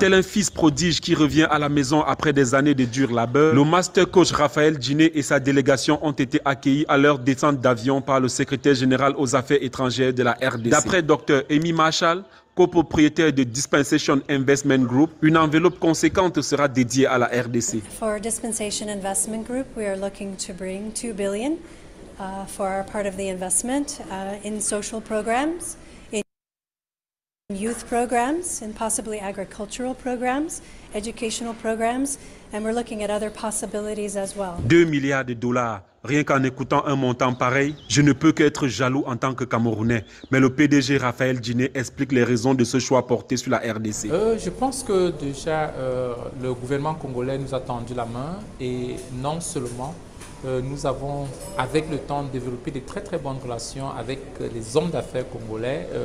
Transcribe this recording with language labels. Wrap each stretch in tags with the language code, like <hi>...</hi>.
<fr>Tel un fils prodige qui revient à la maison après des années de dur labeur, le master coach Raphaël Diné et sa délégation ont été accueillis à leur descente d'avion par le secrétaire général aux affaires étrangères de la RDC. D'après Dr Amy Marshall, copropriétaire de Dispensation Investment Group, une enveloppe conséquente sera dédiée à la RDC.</fr> <en>For Dispensation Investment Group, we are looking to bring $2 billion for our part of the investment in social programs, in youth programs, and possibly agricultural programs, educational programs, and we're looking at other possibilities as well.</en> <fr>2 milliards de dollars. Rien qu'en écoutant un montant pareil, je ne peux qu'être jaloux en tant que Camerounais. Mais le PDG Raphaël Diné explique les raisons de ce choix porté sur la RDC. Je pense que déjà le gouvernement congolais nous a tendu la main et non seulement nous avons avec le temps développé de très très bonnes relations avec les hommes d'affaires congolais.</fr>